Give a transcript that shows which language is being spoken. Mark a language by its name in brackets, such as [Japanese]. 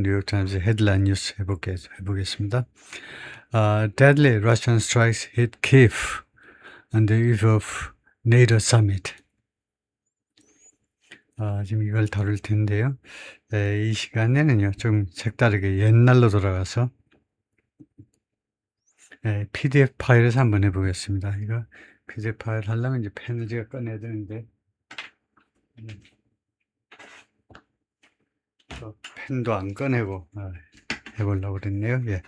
[Korean] 뉴욕타임즈 헤드라인 뉴스 해보겠습니다. [English] Deadly Russian strikes hit Kyiv on the eve of NATO summit. [Korean] 지금 이걸 다룰 텐데요. 이 시간에는요, 좀 색다르게 옛날로 돌아가서 PDF 파일에서 한번 해보겠습니다. 이거 PDF 파일 하려면 이제 펜을 제가 꺼내야 되는데, 펜도 안 꺼내고 해보려고 그랬네요.